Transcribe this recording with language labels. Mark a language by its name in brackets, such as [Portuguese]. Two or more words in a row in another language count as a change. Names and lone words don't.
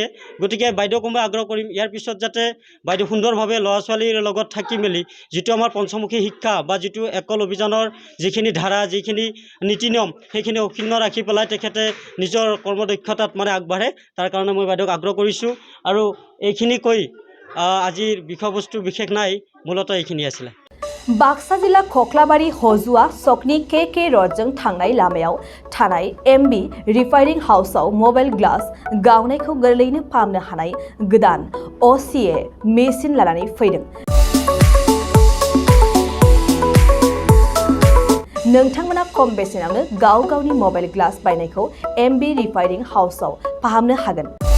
[Assamese] গতিকে বাইদেউ কোনোবাই আগ্ৰহ কৰিম ইয়াৰ পিছত যাতে বাইদেউ সুন্দৰভাৱে ল'ৰা ছোৱালীৰ লগত থাকি মেলি যিটো আমাৰ পঞ্চমুখী শিক্ষা বা যিটো একল অভিযানৰ যিখিনি ধাৰা, যিখিনি নীতি নিয়ম, সেইখিনি অক্ষুণ্ণ ৰাখি পেলাই তেখেতে নিজৰ কৰ্মদক্ষতাত মানে আগবাঢ়ে, তাৰ কাৰণে মই বাইদেউক আগ্ৰহ কৰিছোঁ। আৰু এইখিনি কৈ আজিৰ বিষয়বস্তু বিশেষ নাই, মূলতঃ এইখিনি আছিলে। [Bodo] बाक्सा जिल्ला खख्लाबारि हजुआ सकनि के रडजों थांनाय लामायाव थानाय एमबी रिफाइनिं हाउसआव [English] mobile glass [Bodo] गावनायखौ गोरलैयैनो फाहामनो हानाय गोदान असिए मेसिन लानानै फैदों। नोंथांमोना खम बेसेनावनो गाव गावनि [English] mobile glass [Bodo] बायनायखौ एमबी रिफाइनिं हाउसआव फाहामनो हागोन।